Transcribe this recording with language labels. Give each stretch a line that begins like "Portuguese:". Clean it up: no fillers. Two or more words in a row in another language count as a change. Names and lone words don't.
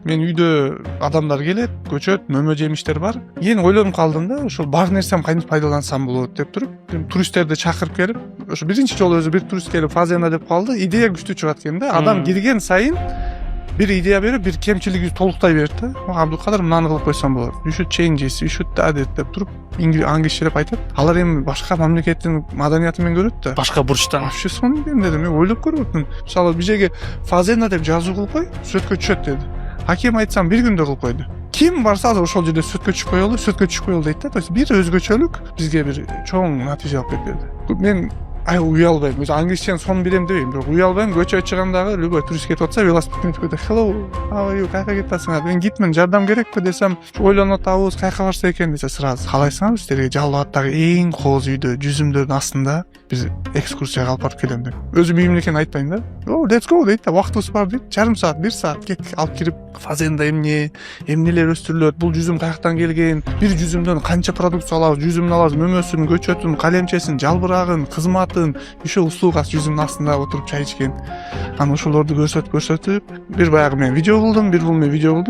Kyrgyz: Мен үйдө адамдар келет, көчөт, мөмө жемиштер бар. Кийин ойлонуп калдым да, ошол бар нерсем кантип пайдалансам болот деп туруп, туристтерди чакырып келип, ошо биринчи жолу өзү бир турист келип фазenda деп калды. Идея күчтүү чыгат экен да. Адам кирген сайын бир идея берип, бир кемчилигин толуктай берет да. Абдыкадыр мынаны кылып койсом болот.
English: You should change this, you should that
Kyrgyz: деп туруп, англисчелеп айтат. Алар эми башка мамлекеттин маданияты менен көрөт да. Башка бурчтан. Вообще сонун экен дедим. Мен ойлоп көрбөпмүн. Мисалы бир жерге фазenda деп жазуу кылып кой, сөткө түшөт деди. Акем айтсам бир күндө кылып койду. Ким барса азыр ошол жерде сөткө түшүп коелу дейт да.
Russian: То есть
Kyrgyz: бир өзгөчөлүк бизге бир чоң натыйжа алып келди. Мен уялбайм. Өзү англисчени сонун билем дебейм, бирок уялбайм. Көчөгө чыгандагы любой турист кетип атса, велосипед менен өтөт.
English: Hello, how are you?
Kyrgyz: Кайка кетип атасыңар? Мен гидмин, жардам керекпи десем, ойлонуп атабыз, кайка барса экен десе, сразу каалайсыңарбы силерге Жалал абадтагы эң кооз үйдө, жүзүмдөрдүн астында бир экскурсияга алып барып келем деп. Өзү үйүм экен айтпайм да.
English: Let's go
Kyrgyz: дейт да, убактыбыз бар дейт. Жарым саат, 1 саат кет алып кирип, фазенда эмнелер өстүрүлөт, бул жүзүм каяктан келген, бир жүзүмдөн канча продукция алабыз, жүзүмүн алабыз, мөмөсүн, көчөтүн, калемчесин, жалбырагын, кызматын,
Russian: еще услугасы
Kyrgyz: жүзүмдүн астында отуруп чай ичкен. Анан ошолорду көрсөтүп, бир баягы мен видео кылдым, бир бул мен видео кылдым.